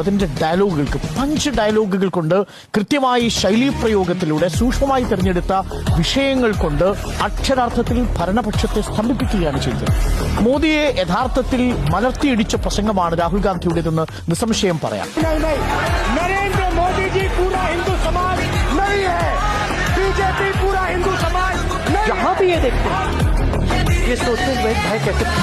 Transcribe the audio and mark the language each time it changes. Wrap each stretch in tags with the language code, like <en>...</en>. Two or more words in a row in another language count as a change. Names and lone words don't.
<ml>അതിന്റെ ഡയലോഗുകൾക്ക്, പഞ്ച് ഡയലോഗുകൾ കൊണ്ട്, കൃത്യമായി ശൈലീപ്രയോഗത്തിലൂടെ സൂക്ഷ്മമായി തിരഞ്ഞെടുത്ത വിഷയങ്ങൾ കൊണ്ട് അക്ഷരാർത്ഥത്തിൽ ഭരണപക്ഷത്തെ സ്തംഭിപ്പിക്കുകയാണ് ചെയ്തത്. മോദിയെ യഥാർത്ഥത്തിൽ മലർത്തിയിടിച്ച പ്രസംഗമാണ് രാഹുൽ ഗാന്ധിയുടേതെന്ന് നിസ്സംശയം പറയാം.</ml> <hi>नरेंद्र मोदी जी पूरा हिंदू समाज नहीं है, बीजेपी पूरा हिंदू समाज नहीं। जहां भी ये देखते हैं ये सोचते हैं भाई कैसे</hi>